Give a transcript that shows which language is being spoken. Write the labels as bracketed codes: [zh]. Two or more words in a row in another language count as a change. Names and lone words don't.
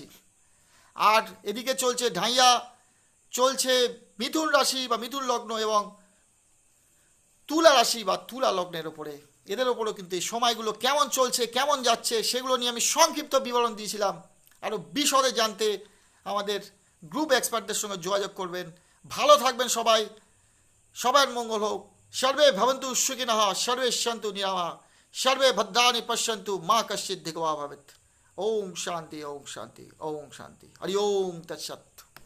[bn] আর এদিকে চলছে ঢাইয়া, চলছে মিথুন রাশি বা মিথুন লগ্ন এবং তুলা রাশি বা তুলা লগ্নের ওপরে। এদের ওপরেও কিন্তু এই সময়গুলো কেমন চলছে, কেমন যাচ্ছে, সেগুলো নিয়ে আমি সংক্ষিপ্ত বিবরণ দিয়েছিলাম। আরও বিশদে জানতে আমাদের গ্রুপ এক্সপার্টদের সঙ্গে যোগাযোগ করবেন। ভালো থাকবেন সবাই, সবার মঙ্গল হোক। [sa] সর্বে ভবন্তু সুখিনঃ, সর্বে সন্তু নিরামः, সর্বে ভদ্রাণি পশ্যন্তু, মা কশ্চিৎ দিগ্ভ্রমः ভবেৎ। ওম শান্তি, ওম শান্তি, ওম শান্তি। হরি ওম তৎসৎ।